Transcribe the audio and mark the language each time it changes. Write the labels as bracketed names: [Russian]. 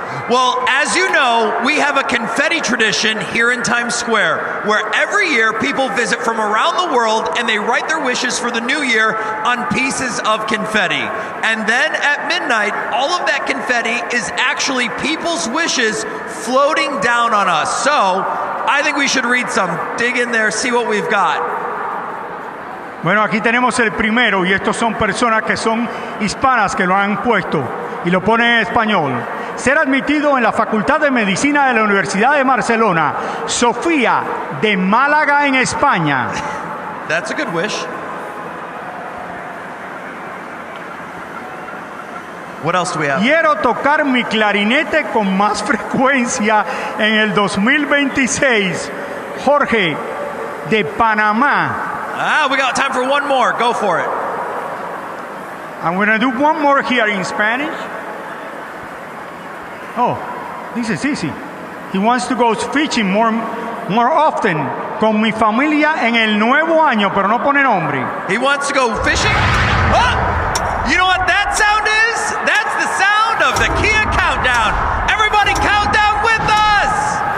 [English] Well, as you know, we have a confetti tradition here in Times Square, where every year people visit from around the world and they write their wishes for the new year on pieces of confetti. And then at midnight, all of that confetti is actually people's wishes floating down on us. So I think we should read some. Dig in there, see what we've got. [Spanish] Bueno, aquí tenemos el primero, y estos son personas que son hispanas que lo han puesto y lo ponen en español. Ser admitido en la Facultad de Medicina de la Universidad de Barcelona, Sofía, de Málaga, en España. [English] That's a good wish. What else do we have? [Spanish] Quiero tocar mi clarinete con más frecuencia en el 2026. Jorge, de Panamá. [English] We got time for one more. Go for it. I'm going to do one more here in Spanish. Oh, this is easy. He wants to go fishing more often [Spanish] con mi familia en el nuevo año, pero no pone nombre. [English] He wants to go fishing? Oh, you know what that sound is? That's the sound of the Kia Countdown. Everybody count down with us.